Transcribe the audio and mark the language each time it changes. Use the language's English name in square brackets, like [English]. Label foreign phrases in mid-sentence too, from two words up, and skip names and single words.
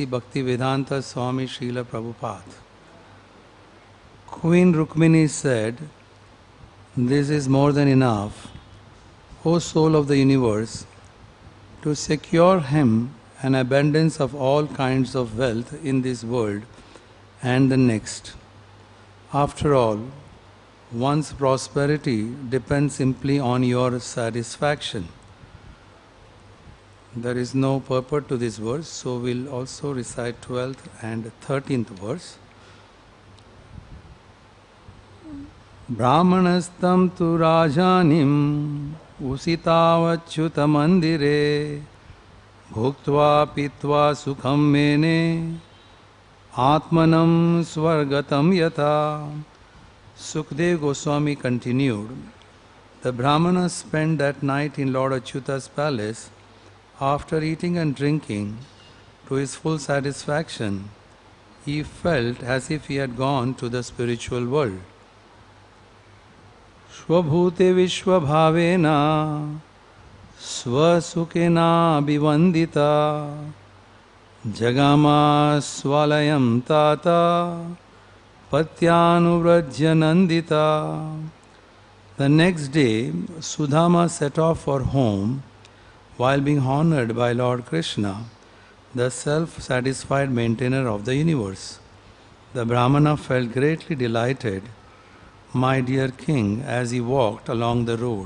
[English] Bhaktivedanta Swami Srila Prabhupada. Queen Rukmiṇī said, "This is more than enough, O soul of the universe, to secure him an abundance of all kinds of wealth in this world and the next. After all, one's prosperity depends simply on your satisfaction." There is no purport to this verse, so we'll also recite 12th and 13th verse. [Sanskrit] ब्राह्मणस्तं तु रजनीम् उषितवच्युत मन्दिरे भुक्त्वा पीत्वा सुखं मेने आत्मानं स्वर्गतं यत. [English] Sukdev Goswami continued, the Brahmanas spent that night in Lord Achyuta's palace. After eating and drinking to his full satisfaction, he felt as if he had gone to the spiritual world. [Sanskrit] स्वभूते विश्वभावेन स्वसुकेन बिवन्दित जगाम स्वालयं तत पत्यनुव्रज्य नन्दित. [English] The next day, Sudama set off for home while being honored by Lord Krishna, the self-satisfied maintainer of the universe. The Brahmana felt greatly delighted, my dear king, as he walked along the road.